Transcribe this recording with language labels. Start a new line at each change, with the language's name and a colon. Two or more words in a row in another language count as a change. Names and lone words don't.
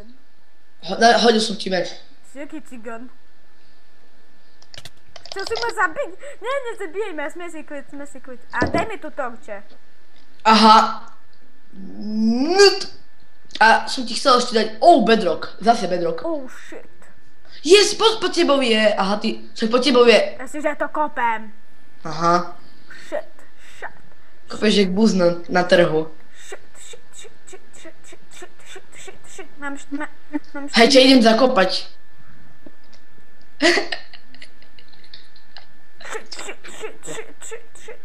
Slovak: Hodil som ti meč. Ty si aký cigán. Chcel si ma zabiť? Nie, nezabíjaj ma, sme si kvit. A daj mi tu torče. Aha. A som ti chcel ešte dať... bedrock. Zase bedrock.
English: Oh shit.
Slovak: Yes, po tebou je. Aha, ty... Však po tebou je. Ja si, že to kopem. Aha. Shit. Kopeš jak buzna na trhu. Shit. Mám Hej, ťa idem zakopať. Shit.